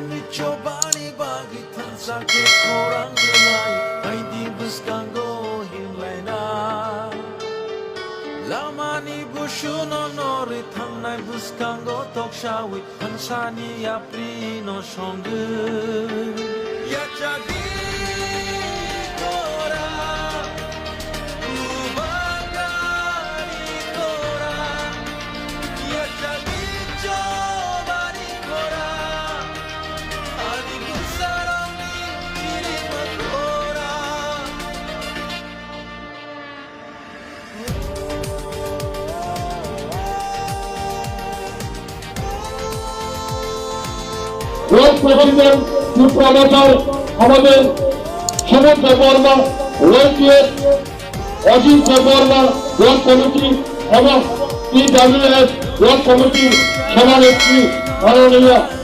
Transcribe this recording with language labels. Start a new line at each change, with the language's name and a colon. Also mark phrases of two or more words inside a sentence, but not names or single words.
Kok Borok: Chobani bagi tansa ke korang gelai Hai di buskango himlaina Lamani bushuno nori tangnai buskango tokshawi Tansani apri no shongu Yachagi kora Ubangari kora Yachagi chobani kora Adi busarami kirima kora
Bangla: রোড প্রবন্ধন সুপ্রমোটার আমাদের সুমন দেববর্মা রোডের অজিত দেববর্মা
English: road committee
Bangla: এবং PWS
English: road committeeর
Bangla: সভানেত্রী মাননীয়